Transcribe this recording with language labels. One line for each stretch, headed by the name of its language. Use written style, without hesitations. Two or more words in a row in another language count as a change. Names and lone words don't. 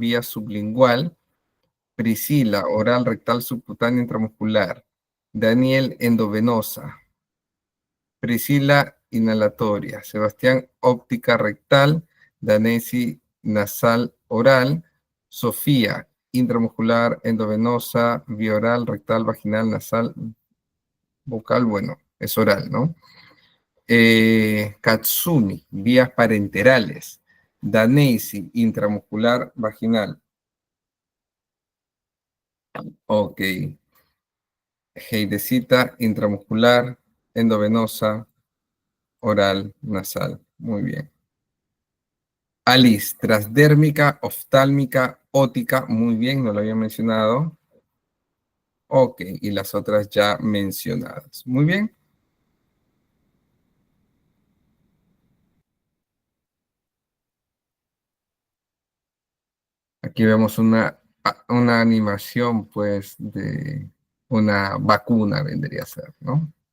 Spanish: vía sublingual, Priscila oral rectal subcutánea intramuscular, Daniel endovenosa, Priscila inhalatoria, Sebastián óptica rectal, Danesi nasal oral, Sofía intramuscular endovenosa, bioral rectal vaginal nasal vocal, bueno, es oral, ¿no? Katsumi, vías parenterales. Daneisi, intramuscular vaginal. Ok. Heidecita, intramuscular, endovenosa, oral, nasal. Muy bien. Alice, transdérmica, oftálmica, ótica. Muy bien, no lo había mencionado. Ok, y las otras ya mencionadas. Muy bien. Aquí vemos una animación, pues, de una vacuna, vendría a ser, ¿no?